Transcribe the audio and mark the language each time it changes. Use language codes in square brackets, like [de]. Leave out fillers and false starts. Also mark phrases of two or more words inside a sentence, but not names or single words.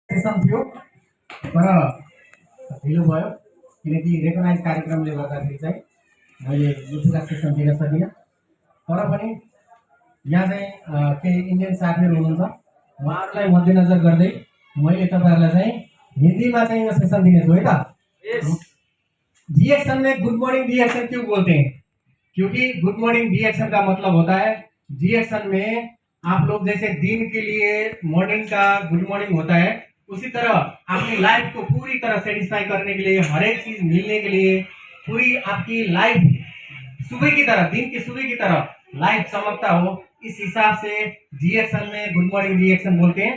[ne] सेसन थियो तर ढिलो भयो किनकि रेकगनाइज कार्यक्रमले गर्दाखेरि चाहिँ मैले यो पुरा सेसन दिन सकिनँ। तर पनि यहाँ चाहिँ केही इन्डियन साथीहरू हुनुहुन्छ, उहाँहरूलाई मध्यनजर गर्दै मैले तपाईँहरूलाई चाहिँ [hi] हिंदी में [ne] यो सेसन दिनेछु है त। [hi] डीएक्शन में [en] good morning [hi] डीएक्शन क्यों बोलते हैं? क्योंकि [en] good morning [hi] डीएक्शन का मतलब होता है डीएक्शन में आप लोग जैसे दिन के लिए मॉर्निंग का [en] good morning [hi] होता है, उसी तरह अपनी लाइफ को पूरी तरह सेटिस्फाई करने के लिए, हर एक चीज मिलने के लिए, पूरी आपकी लाइफ सुबह की तरह, दिन की सुबह की तरह लाइफ चमकता हो, इस हिसाब से डीएक्शन में [en] good morning [hi] डीएक्शन बोलते हैं।